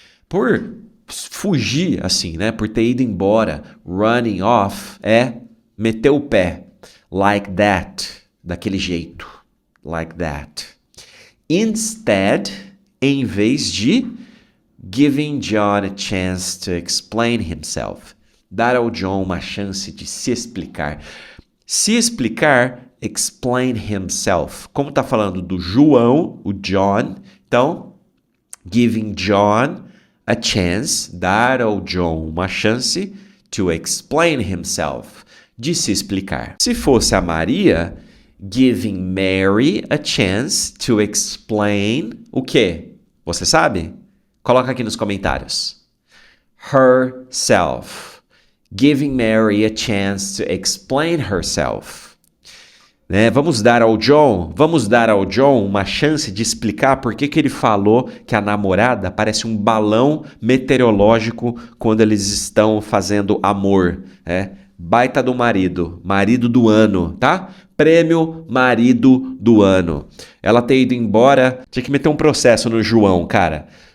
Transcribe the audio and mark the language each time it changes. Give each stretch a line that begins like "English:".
Portuguese: Por fugir assim, né? Por ter ido embora,
English: running off
Portuguese: é meter o pé,
English: like that,
Portuguese: daquele jeito, like that.
English: Instead,
Portuguese: em vez de
English: giving John a chance to explain himself.
Portuguese: Dar ao John uma chance de se explicar. Se explicar,
English: explain himself.
Portuguese: Como está falando do João, o John, então,
English: giving John a chance,
Portuguese: dar ao John uma chance
English: to explain himself,
Portuguese: de se explicar. Se fosse a Maria,
English: giving Mary a chance to explain
Portuguese: o quê? Você sabe? Coloca aqui nos comentários.
English: Herself. Giving Mary a chance to explain herself.
Portuguese: Vamos dar ao John uma chance de explicar por que ele falou que a namorada parece um balão meteorológico quando eles estão fazendo amor. Baita do marido do ano, tá? Prêmio marido do ano. Ela ter ido embora, tinha que meter um processo no João, cara.